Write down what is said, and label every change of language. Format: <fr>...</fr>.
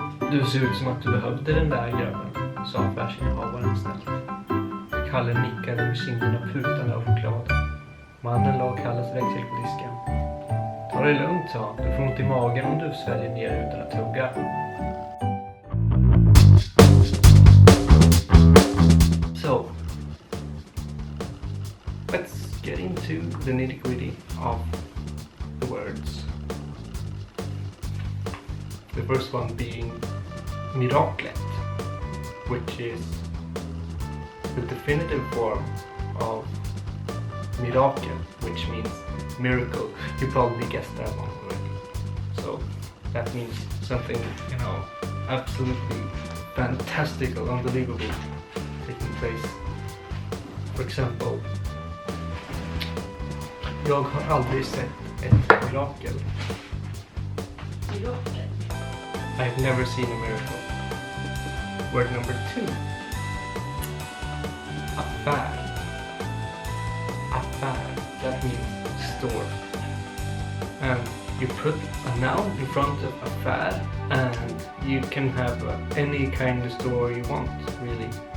<sv>Du ser ut som att du behövde den där grabben, sa affärsinnehavaren snällt. Kalle nickade med kinderna putande av choklad. Mannen la Kalles växel på disken. Ta det lugnt, sa han. Du får ont i magen om du sväljer ner utan att tugga.</sv> <en>So, let's get into the nitty-gritty of the words. The first one being miraklet, which is the definitive form of mirakel, which means miracle. You probably guessed that one already. So that means something, absolutely fantastical, unbelievable taking place. For example,</en> <sv>jag har aldrig sett ett mirakel. Mirakel?</sv> <en>I've never seen a miracle. Word number 2. Affär. Affär. That means store. And you put a noun in front of affär and you can have any kind of store you want, really.</en>